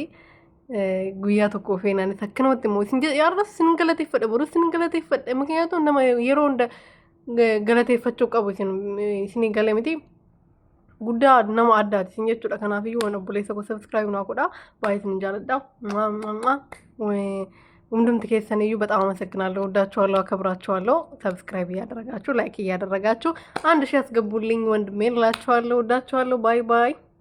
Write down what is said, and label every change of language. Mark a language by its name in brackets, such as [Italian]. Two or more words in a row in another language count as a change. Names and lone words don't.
[Oromo] Guyyaa tokko feenaanis akkanumatti immoo isin yaarras isin galateeffadha, borus isin galateeffadha. ምክንያቱም nama yeroo hunda galateeffachuu qabu isin galee miti guddaa nama addaati isin jechuudha. Kanaafiyyuu waan obboleessa koo subscribe naa godhaa, baay'ee isin jaaladha. [Amharic] ሁሉም ተከሰነዩ በጣም አመሰግናለሁ። ወዳችኋለሁ፣ አከብራችኋለሁ። ሰብስክራይብ እያደረጋችሁ ላይክ እያደረጋችሁ አንድ ሺህ አስገቡልኝ ወንድሜን እላችኋለሁ። ወዳችኋለሁ። [English] bye bye።